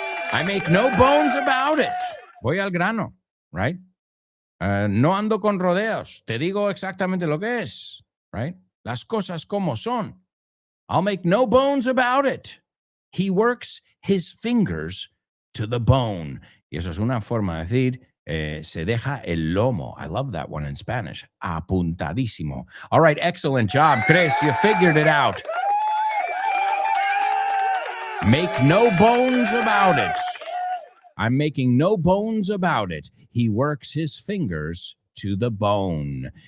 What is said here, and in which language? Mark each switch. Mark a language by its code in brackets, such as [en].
[en] I make no bones about it. [es] Voy al grano, [en] right? [es] No ando con rodeos. Te digo exactamente lo que es, right? Las cosas como son. [en] I'll make no bones about it. He works his fingers to the bone. [es] Y eso es una forma de decir, se deja el lomo. [en] I love that one in Spanish. [es] Apuntadísimo. [en] All right, excellent job, Chris. You figured it out. Make no bones about it. I'm making no bones about it. He works his fingers to the bone.